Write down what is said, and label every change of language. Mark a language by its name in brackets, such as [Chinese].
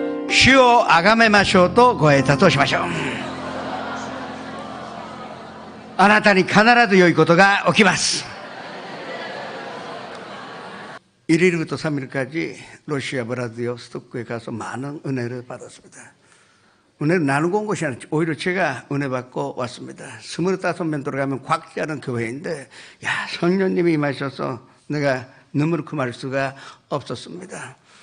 [Japanese] 시오 아가메 마쇼 또 고에타としましょう。あなたに必ず良いことが起きます。 [Korean] 1일부터 3일까지 러시아 브라디오스토크에 가서 많은 은혜를 받았습니다. 은혜를 나누고 온 것이 아니라 오히려 제가 은혜 받고 왔습니다. 25명 들어가면 곽지하는 교회인데, 야, 성령님이 임하셔서 내가 눈물을 금할 수가 없었습니다.